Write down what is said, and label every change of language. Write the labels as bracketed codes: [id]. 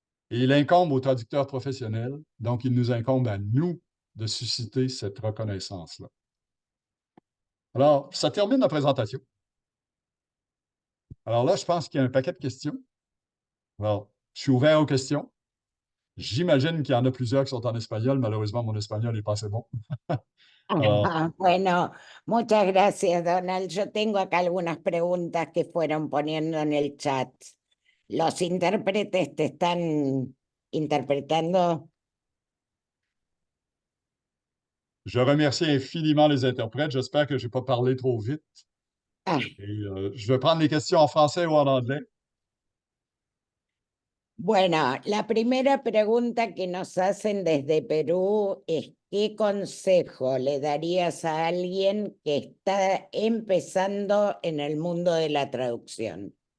[fr] Et il incombe aux traducteurs professionnels, donc il nous incombe à nous de susciter cette reconnaissance-là. Alors, ça termine la présentation. Alors là, je pense qu'il y a un paquet de questions. Alors, je suis ouvert aux questions. J'imagine qu'il y en a plusieurs qui sont en espagnol. Malheureusement, mon espagnol n'est pas assez bon. [es] Bueno, muchas gracias, Donald. Yo tengo acá algunas preguntas que fueron poniendo en el chat. ¿Los intérpretes te están interpretando? [fr] Je remercie infiniment les interprètes. J'espère que je n'ai pas parlé trop vite. Ah, Et, je vais prendre les questions en français ou en anglais. [es] bueno, la primera pregunta que nos hacen desde Perú es ¿qué consejo le darías a alguien que está empezando en el mundo de la traducción?